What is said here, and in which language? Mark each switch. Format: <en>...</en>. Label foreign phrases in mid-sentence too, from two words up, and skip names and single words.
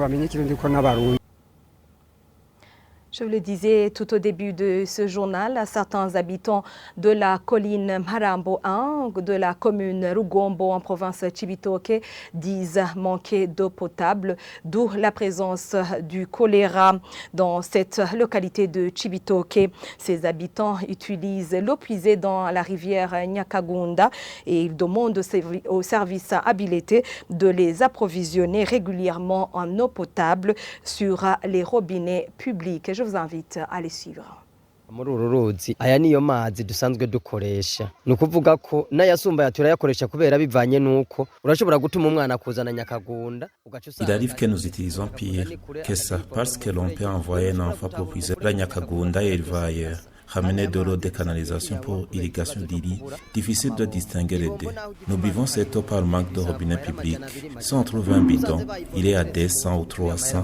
<fr>Je vous le disais tout au début de ce journal, certains habitants de la colline Marambo 1, de la commune Rugombo en province Cibitoke, disent manquer d'eau potable, d'où la présence du choléra dans cette localité de Cibitoke. Ces habitants utilisent l'eau puisée dans la rivière Nyakagunda et ils demandent aux services habilités de les approvisionner régulièrement en eau potable sur les robinets publics. Je vous invite à les suivre.</fr> <rn>muri uru ruzi aya niyo mazi dusanzwe dukoresha nukuvuga ko n'ayasumba turayakoresha kubera bivanye nuko urashobora gutuma umwana kuzana Nyakagunda.</rn> <fr>Il arrive que nous utilisons pire que ça parce que l'on peut envoyer un enfant pour puiser la Nyakagunda et il va ailleurs. Ramener de l'eau de canalisation pour irrigation d'Ili, difficile de distinguer les deux. Nous buvons cette eau par le manque de robinet public. Si on trouve un bidon, il est à 200 ou 300.</fr>